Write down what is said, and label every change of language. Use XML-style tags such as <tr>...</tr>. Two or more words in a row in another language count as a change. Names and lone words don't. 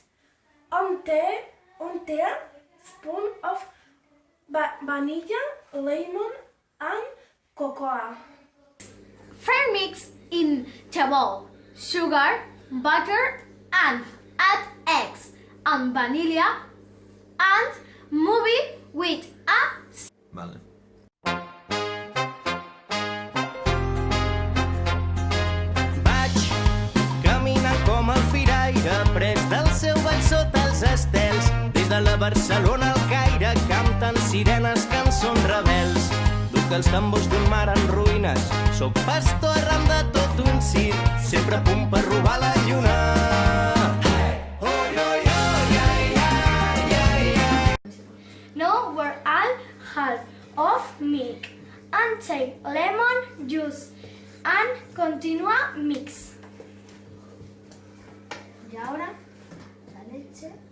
<en>1 teaspoon of vanilla, lemon, and cocoa. Mix in the bowl sugar, butter, and add eggs and vanilla and move it with a</en> <es>Vale.</es> <ca>Vaig caminant com el firaire, pres del seu ball sota els estels. Des de la Barcelona al Caire canten sirenes, cançons rebels. Duc els tambors d'un mar en ruïnes, soc pastor arran de tot un circ, sempre a punt per robar la lluna.</ca> <en>Now we're all half of milk and take lemon juice and continua mix.</en> <es>Y ahora la leche,</es>